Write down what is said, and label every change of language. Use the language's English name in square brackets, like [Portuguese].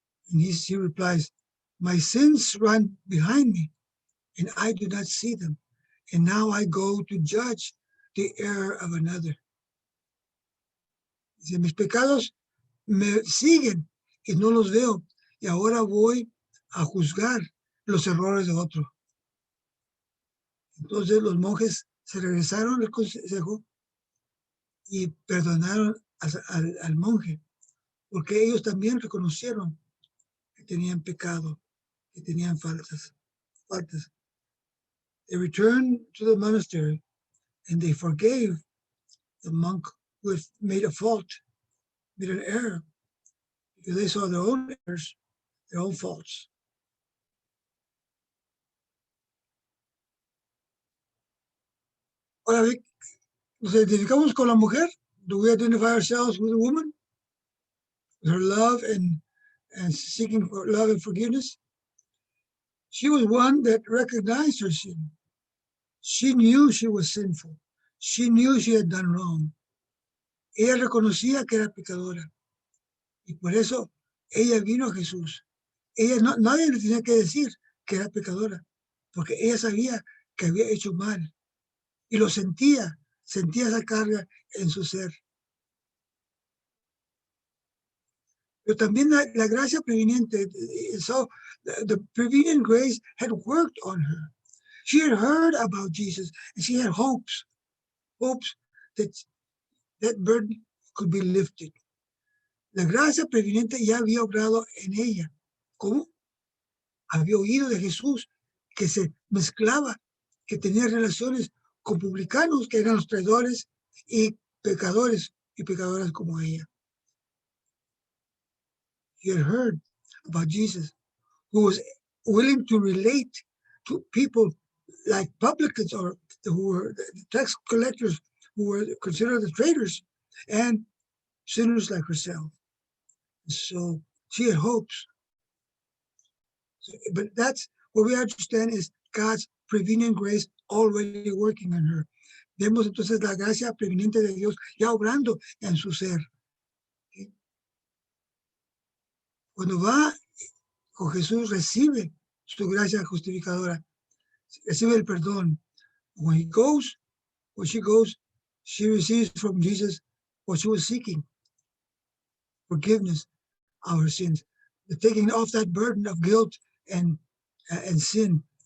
[English] And she replies, my sins run behind me, and I do not see them. And now I go to judge the error of another. [Spanish] Dice, mis pecados me siguen y no los veo. Y ahora voy a juzgar los errores de otro. Entonces los monjes se regresaron al consejo y perdonaron al monje, porque ellos también reconocieron que tenían pecado, que tenían faltas. They returned to the monastery and they forgave the monk who had made a fault, made an error, because they saw their own errors, their own faults. Ahora, nos identificamos con la mujer. [English] Do we identify ourselves with a woman? With her love and seeking for love and forgiveness? She was one that recognized her sin. She knew she was sinful. She knew she had done wrong. [Spanish] Ella reconocía que era pecadora. Y por eso ella vino a Jesús. Nadie le tenía que decir que era pecadora, porque ella sabía que había hecho mal. Y lo sentía esa carga en su ser. Pero también la gracia preveniente, [English] so the prevenient grace had worked on her. She had heard about Jesus and she had hopes that burden could be lifted. [Spanish] La gracia preveniente ya había obrado en ella. ¿Cómo? Había oído de Jesús que se mezclaba, que tenía relaciones con publicanos, que eran los traidores y pecadores y pecadoras como ella. [English] He had heard about Jesus, who was willing to relate to people like publicans or who were tax collectors, who were considered the traitors, and sinners like herself. So she had hopes. But that's what we understand is God's prevenient grace already working in her. [Spanish] Vemos entonces la gracia preveniente de Dios ya obrando en su ser. ¿Okay? Cuando va con Jesús, recibe su gracia justificadora, recibe el perdón. [English] When she goes, she receives from Jesus what she was seeking, forgiveness of her sins, the taking off that burden of guilt and sin.